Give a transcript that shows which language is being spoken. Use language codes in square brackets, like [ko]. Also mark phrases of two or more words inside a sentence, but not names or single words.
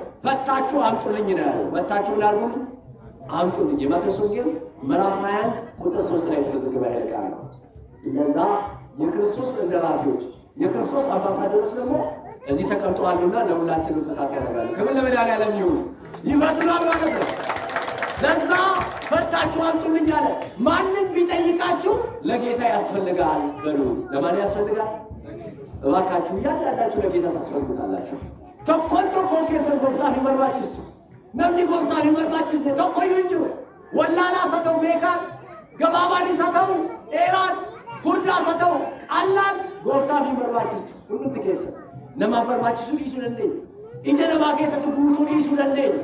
[am] ፈታችሁ አምጡልኝ ነው ያለው። ፈታችሁ ላርጉ አምጡልኝ። የማቴዎስ ወንጌል ምዕራፍ 21 ቁጥር 3 ላይ የተመዘገበ ቃል ነው። እነዛ የክርስቶስ እንደራሴዎች የክርስቶስ አምባሳደሮች ደግሞ እዚህ ተቀምጠዋልና ለሁላችንም ፍታት ያደርጋሉ። ክብር ለመድኃኒዓለም ይሁን። ይፈቱናል ማለት ነው። ለዛ ፈታችሁ አምጡልኝ አለ። ማንም ቢጠይቃችሁ ለጌታ ያስፈልጋል በሉ። ለማን ያስፈልጋል? እባካችሁ እያንዳንዳችሁ ለጌታ ታስፈልጉታላችሁ። [om] tokkoon keessan gooftaaf hin barbaachistu. Namni gooftaaf hin barbaachisne tokkoyyuu hin jiru. Wallaalaas haa ta'u beekaan, gabaabaanis haa ta'u dheeraan, furdaas haa ta'u qallaan gooftaaf hin barbaachistu. Hundumti keessa namaaf barbaachisuu dhiisuu dandeenya. Ija namaa keessatti guutuu dhiisuu dandeenya.